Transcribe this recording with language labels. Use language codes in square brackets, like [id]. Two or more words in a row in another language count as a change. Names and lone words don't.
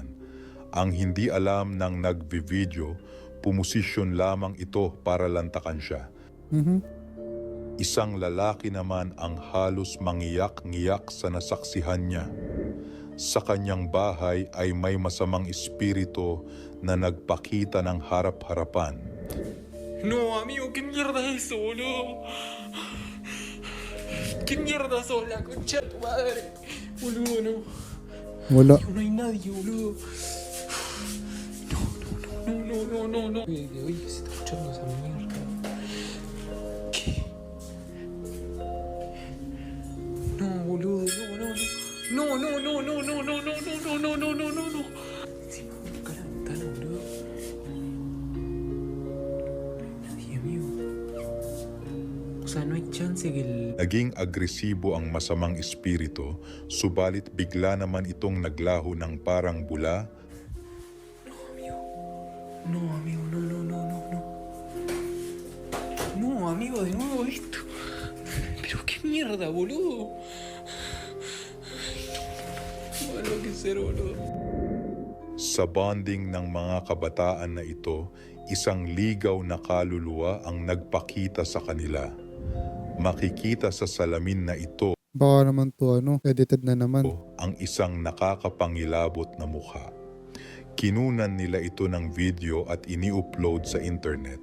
[tl] Ang hindi alam ng nagvi-video, pumosisyon lamang ito para lantakan siya. Isang lalaki naman ang halos mangiyak-ngiyak sa nasaksihan niya. Sa kanyang bahay ay may masamang espiritu na nagpakita ng harap-harapan. [es] No, amigo, ¿qué mierda es eso, boludo? ¿Qué mierda sos, la concha de tu madre? Boludo, no. [tl] Wala. [es] No hay nadie, boludo. No. Oye, ¿qué se está escuchando esa mierda? ¿Qué? No, boludo, no. Encima, toca la ventana, boludo. O sea, no hay chance que el... [tl] Naging agresibo ang masamang espiritu, subalit bigla naman itong naglaho ng parang bula. [es] No, amigo, no. No, amigo, de nuevo esto. Pero qué mierda, boludo. No, no que ser, boludo. [tl] Sa bonding ng mga kabataan na ito, isang ligaw na kaluluwa ang nagpakita sa kanila. Makikita sa salamin na ito Baka naman to edited na naman. ang isang nakakapangilabot na mukha. Kinunan nila ito ng video at ini-upload sa internet.